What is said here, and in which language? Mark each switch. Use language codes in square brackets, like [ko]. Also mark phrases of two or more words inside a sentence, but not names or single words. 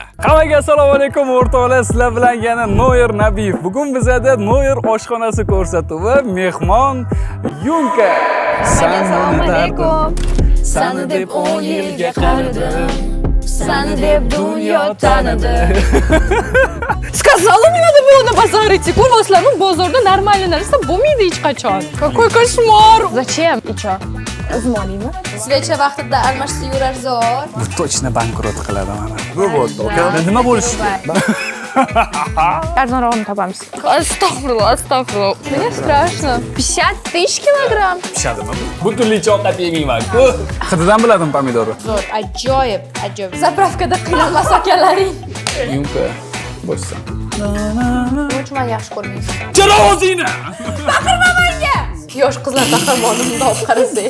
[uz] Hammaga assalomu alaykum o'rtoqlar, sizlar bilan yana Noyer Nabiyev. Bugun bizda Noyer oshxonasi ko'rsatuvi, mehmon Yunka. Assalomu alaykum. Sani deb 10 yilga qaradim. Sani deb dunyo tanidi. [ru] Сказала, не надо было на базар идти. Курвасlar, ну базарda нормально [uz] narsa bo'lmaydi hech qachon. [ru] Какой кошмар. Зачем? И чё? [uz] Uzmoniymi? Svecha vaqtida almashsa yurar zo'r. Bu точно bankrot qiladi mana. Bu bo'ldi, aka. Nima bo'lishi? Arzonrog'ini topamiz. Astag'firullah, astag'firullah. [ru] Мне страшно. 50 тысяч килограмм. [uz] Pishadimi? Butunlicha ovqat yemayman-ku. Hididan biladim pomidorni. Zo'r, ajoyib, ajoyib. Zapravkada qiynalmas akalaring. Yunka, boshsan. Nima yaxshi ko'rmaysiz? Jala o'zingni. Baqirma menga. Yosh qizlar qahramonimni olib qarasak.